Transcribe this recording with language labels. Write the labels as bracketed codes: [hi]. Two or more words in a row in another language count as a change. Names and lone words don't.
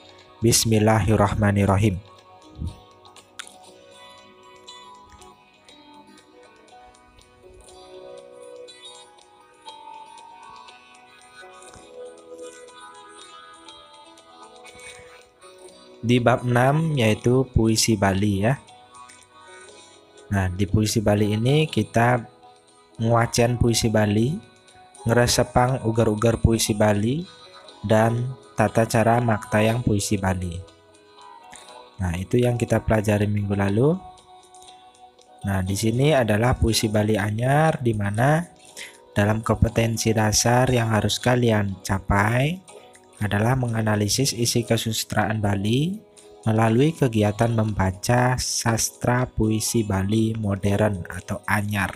[ar] Bismillahirrahmanirrahim. [id] Di bab 6 yaitu puisi Bali ya. Nah, di puisi Bali ini kita nguacian puisi Bali, [ban] ngeresepang ugar-ugar [id] puisi Bali, dan tata cara maktayang puisi Bali. Nah, itu yang kita pelajari minggu lalu. Nah, di sini adalah puisi Bali anyar, di mana dalam kompetensi dasar yang harus kalian capai adalah menganalisis isi kesusastraan Bali melalui kegiatan membaca sastra puisi Bali modern atau anyar.